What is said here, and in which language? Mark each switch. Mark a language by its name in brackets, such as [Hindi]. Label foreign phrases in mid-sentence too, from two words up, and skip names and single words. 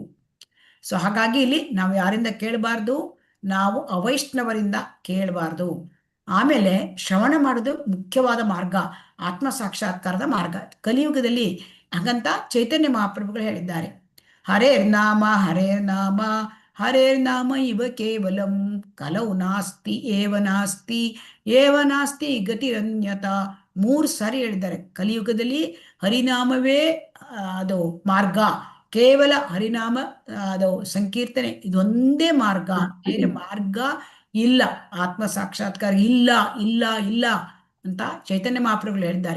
[Kannada] ಸೊ ಹಾಗಾಗಿ ಇಲ್ಲಿ ನಾವು ಯಾರಿಂದ ಕೇಳಬಾರ್ದು, ನಾವು ಅವೈಷ್ಣವರಿಂದ ಕೇಳಬಾರ್ದು. ಆಮೇಲೆ ಶ್ರವಣ ಮಾಡೋದು ಮುಖ್ಯವಾದ ಮಾರ್ಗ, ಆತ್ಮ ಸಾಕ್ಷಾತ್ಕಾರದ ಮಾರ್ಗ ಕಲಿಯುಗದಲ್ಲಿ. ಹಾಗಂತ ಚೈತನ್ಯ ಮಹಾಪ್ರಭುಗಳು ಹೇಳಿದ್ದಾರೆ, [Sanskrit] ಹರೇರ್ನಾಮ ಹರೇರ್ನಾಮ ಹರೇರ್ನಾಮ ಇವ ಕೇವಲಂ ಕಲೌ ನಾಸ್ತಿ ಏವ ನಾಸ್ತಿ ಏವ ನಾಸ್ತಿ ಗತಿರನ್ಯತ. [Kannada] 3 ಸಾರಿ ಹೇಳಿದ್ದಾರೆ. ಕಲಿಯುಗದಲ್ಲಿ ಹರಿನಾಮವೇ ಅದು ಮಾರ್ಗ, ಕೇವಲ ಹರಿನಾಮ ಅದು ಸಂಕೀರ್ತನೆ, ಇದೊಂದೇ ಮಾರ್ಗ, ಬೇರೆ ಮಾರ್ಗ ಇಲ್ಲ, ಆತ್ಮ ಸಾಕ್ಷಾತ್ಕಾರ ಇಲ್ಲ ಇಲ್ಲ ಇಲ್ಲ ಅಂತ ಚೈತನ್ಯ ಮಹಾಪ್ರಭುಗಳು ಹೇಳಿದ್ದಾರೆ.